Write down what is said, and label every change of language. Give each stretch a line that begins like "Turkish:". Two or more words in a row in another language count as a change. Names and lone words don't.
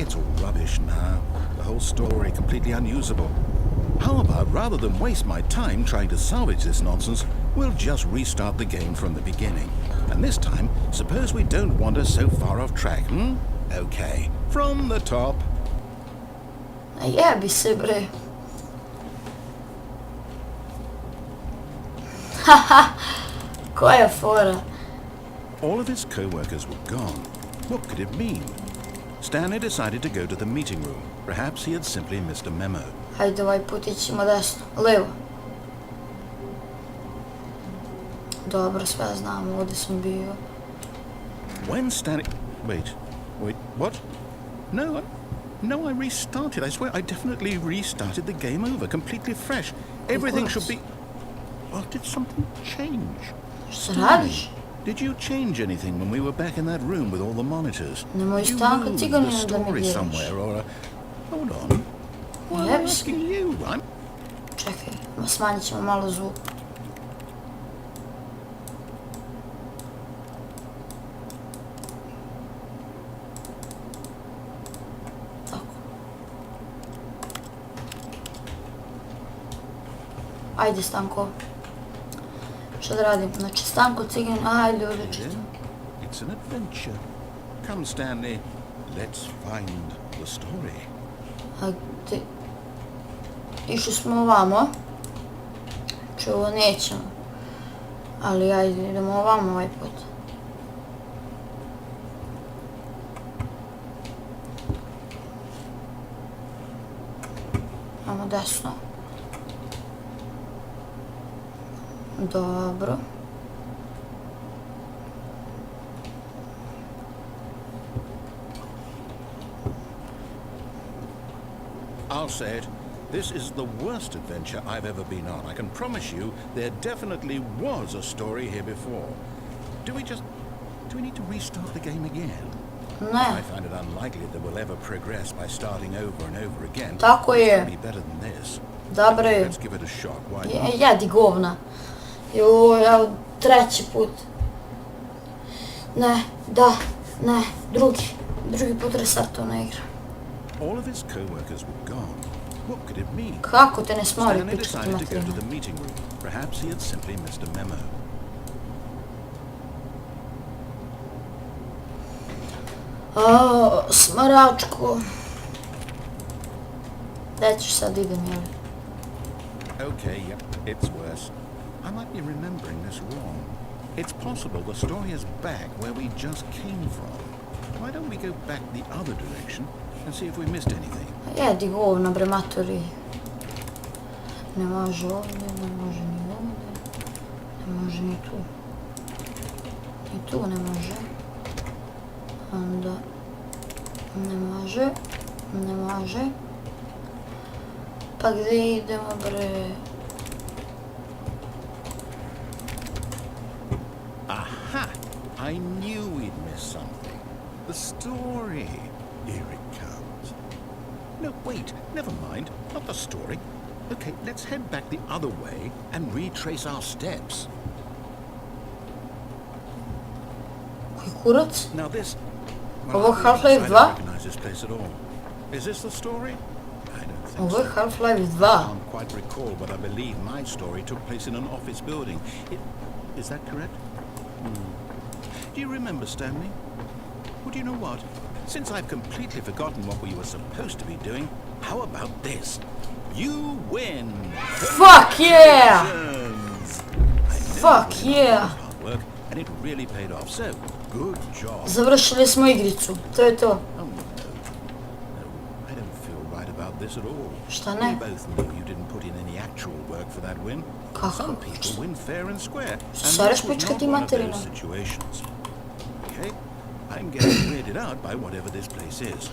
English: It's all rubbish now. The whole story completely unusable. How about, rather than waste my time trying to salvage this nonsense, we'll just restart the game from the beginning. And this time, suppose we don't wander so far off track, Okay, from the top.
Serbian: Jebi se, bre. Haha, koja fora.
English: All of his co-workers were gone. What could it mean? Stanley decided to go to the meeting room. Perhaps he had simply missed a memo.
Serbian: Hajde, ovaj put ićemo desno. Levo. Dobro, sve znam, ovdje sam bio.
English: When Stanley... Wait, what? No, I restarted. I swear I definitely restarted the game over, completely fresh. Everything should be... Well, did something change?
Serbian: Šta radiš?
English: Did you change anything when we were back in that room with all the monitors?
Serbian: Nemoj
English: Did you
Serbian: Stanko
English: move
Serbian: Ciganina
English: the
Serbian: da me
English: story
Serbian: djeliš.
English: somewhere or a... Hold on. Why am I
Serbian: Jebi
English: asking you? I'm...
Serbian: Čekaj, smanjit ćemo malo zvuk. Tako. Ajde, Stanko. Šta da radim? Znači, Stanko, Ciganin, ajde, odlično.
English: It's an adventure. Come, Stanley. Let's find the story.
Serbian: Ajde. Išli smo ovamo. Če ovo nećemo. Ali ajde, idemo ovamo ovaj put. Imamo desno. Dobro.
English: I'll say it. This is the worst adventure I've ever been on. I can promise you there definitely was a story here before. Do we need to restart the game again?
Serbian: Ne.
English: I find it unlikely that we'll ever progress by starting over and over again.
Serbian: Tako
English: It's
Serbian: je.
English: gotta be better than this.
Serbian: Dobro je.
English: Let's give it a shot. Why not?
Serbian: Jedi govna. Joj, evo, treći put. Ne, drugi put restartovna igra.
English: All of his co-workers were gone. What could it mean?
Serbian: Kako te ne smori
English: Stanley
Serbian: pičkati
English: decided to go to
Serbian: materinu?
English: the meeting room. Perhaps he had simply missed a memo.
Serbian: Smaračko. Gdje ću sad idem, jel?
English: Okay, yep, it's worse. I might be remembering this wrong. It's possible the story is back where we just came from. Why don't we go back the other direction and see if we missed anything?
Serbian: Jedi govna, bre, matori. Ne može ovdje, ne može ni ovdje. Ne može ni tu. Ni tu ne može. Onda... Ne može. Pa gdje idemo, bre? Aha!
English: I knew we'd missed something. The story. Here it comes. No, wait, never mind. Not the story. Okay, let's head back the other way and retrace our steps.
Serbian: Koji kurac?
English: Now this...
Serbian: Ovo
English: I
Serbian: Half-Life
English: don't
Serbian: 2?
English: recognize this place at all. Is this the story? I don't think
Serbian: Ovo
English: so.
Serbian: je Half-Life 2.
English: I can't quite recall, but I believe my story took place in an office building. Is that correct? Do you remember, Stanley? Well, do you know what? Since I've completely forgotten what we were supposed to be doing, how about this? You win! Fuck yeah! Congratulations! I know Fuck it was yeah! hard work, and it really paid off. So, good job.
Serbian: Završili smo igricu, to je to.
English: Oh no, I don't feel right about this at all.
Serbian: Šta
English: We
Serbian: ne?
English: both know you didn't put in any actual work for that win.
Serbian: Kako?
English: Some people win fair and square, and
Serbian: Stvareš
English: this was
Serbian: pička
English: not
Serbian: ti
English: one of
Serbian: materina.
English: those situations. Okay, I'm getting weirded out by whatever this place is.